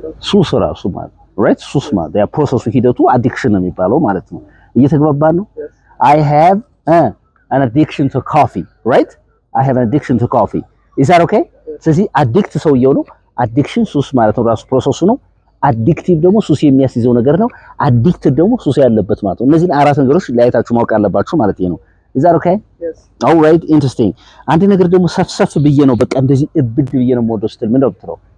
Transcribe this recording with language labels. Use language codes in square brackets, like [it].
[am] ሱስ ራሱ ማለት right? ሱስ ማለት ያ ፕሮሰሱ ሂደቱ አዲክሽን ነው የሚባለው ማለት ነው። እየተግባባን ነው? [en] I have an addiction to coffee, right? I have an addiction to coffee. Is that okay? [am] ስለዚህ አዲክት ሰውየው ነው። አዲክሽን ሱስ ማለት ነው፣ ራሱ ፕሮሰሱ ነው። አዲክቲቭ ደግሞ ሱስ የሚያስይዘው ነገር ነው። አዲክትድ ደግሞ ሱስ ያለበት ማለት ነው። እነዚህን አራት ነገሮች ለያይታችሁ ማወቅ አለባችሁ ማለት ነው። [en] Is that okay? Yes. All right, interesting. [am] አንድ ነገር ደግሞ ሰፍሰፍ ብዬ ነው በቃ እንደዚህ እብድ ብዬ ነው የምወደው ስትል ምንድነው የምትለው?